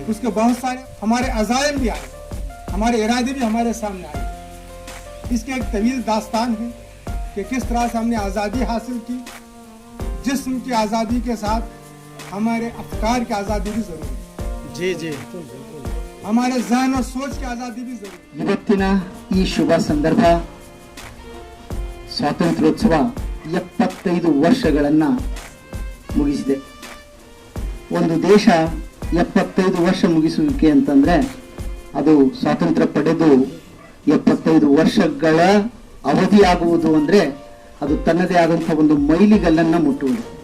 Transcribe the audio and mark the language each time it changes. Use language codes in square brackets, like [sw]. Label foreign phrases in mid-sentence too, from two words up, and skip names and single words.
[ur] اس کے بہت سارے ہمارے عزائم بھی آئے، ہمارے ارادے بھی ہمارے سامنے آئے. اس کی ایک طویل داستان ہے کہ کس طرح سے ہم نے آزادی حاصل کی. جسم کی آزادی کے ساتھ ہمارے افکار کی آزادی بھی ضروری ہے. جی جی, ہمارے ذہن اور سوچ کی آزادی بھی ضروری ہے. [kn] ಇವತ್ತಿನ ಈ ಶುಭ ಸಂದರ್ಭ ಸ್ವಾತಂತ್ರ್ಯೋತ್ಸವ 75 ವರ್ಷಗಳನ್ನ ಮುಗಿಸಿದೆ. ಒಂದು ದೇಶ 75 ವರ್ಷ ಮುಗಿಸುವಿಕೆ ಅಂತಂದ್ರೆ ಅದು ಸ್ವಾತಂತ್ರ್ಯ ಪಡೆದು 75 ವರ್ಷಗಳ ಅವಧಿಯಾಗುವುದು ಅಂದ್ರೆ ಅದು ತನ್ನದೇ ಆದಂತಹ ಒಂದು ಮೈಲಿಗಲ್ಲನ್ನ ಮುಟ್ಟುವುದು.